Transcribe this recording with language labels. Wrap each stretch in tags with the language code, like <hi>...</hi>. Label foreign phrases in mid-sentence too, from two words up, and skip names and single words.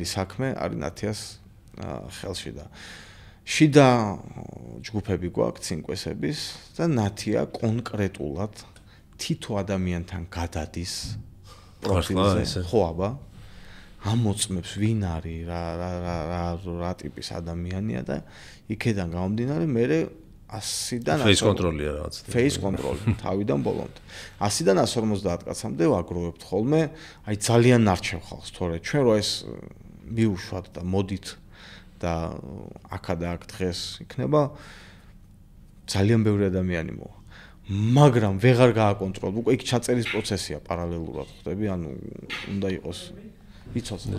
<ka>საქმე არის ნათიას ხელში და შიდა ჯგუფები გვაქვს სინკვესების და ნათია კონკრეტულად თითო ადამიანთან გადადის პროფილზე ხო აბა ამოწმებს ვინ არის რა ტიპის ადამიანია და იქედან გამომდინარე მე 100-დან</ka> <en>face control-</en> <ka>ია რაღაც</ka> <en>face control</en> <ka>თავიდან ბოლომდე 100-დან 150 კაცამდე ვაგროვებთ ხოლმე აი ძალიან ნარჩევ ხალხს თორე ჩვენ რო ეს მიუშვათ და მოდით და აქა და აქ დღეს იქნება ძალიან ბევრი ადამიანი მოვა მაგრამ ვეღარ გააკონტროლებ უკვე იქ ჩაწერის პროცესია პარალელურად ხდები ანუ უნდა იყოს იცოცხლე</ka>